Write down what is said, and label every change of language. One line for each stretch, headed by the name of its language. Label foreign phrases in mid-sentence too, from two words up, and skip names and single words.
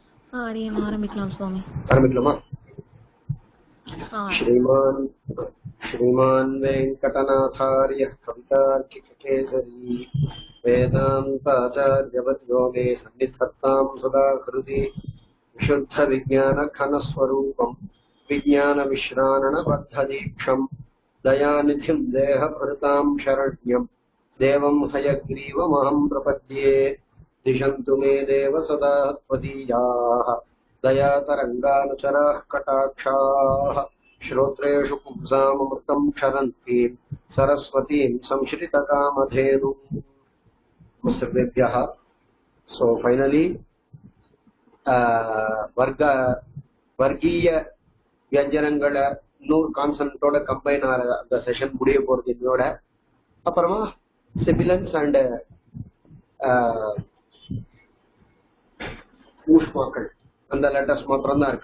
Tamil: ஆரம்பிக்கலாம் சுவாமி. ஆரம்பிக்கலாமா?
Sanskrit: श्रीमान् वेङ्कटनाथार्यः कवितार्किककेसरी वेदान्ताचार्यवर्यो मे सन्निधत्तां सदा हृदि विशुद्धविज्ञानघनस्वरूपं विज्ञानविश्राणबद्धदीक्षं दयानिधिं देहभृतां शरण्यं देवं हयग्रीवमहं प्रपद्ये दिशन्तु मे देव सदा त्वदीयाः दयातरङ्गानुचराः कटाक्षाः श्रोत्रेषु पुंसामृतं क्षरन्तीं सरस्वतीं संश्रितकामधेनुं सर्वेभ्यः.
English: So finally
Tamil: வர்க்கீய வியஞ்சனங்களை 100 கான்சனன்ட்டோட கம்பைன் ஆகிற அந்த செஷன் முடிய போறது இதோட. அப்புறமா
English: sibilants and
Tamil: ஊஷ்மாக்கள் அந்த லெட்டர்ஸ் மாத்திரம் தான் இருக்கு.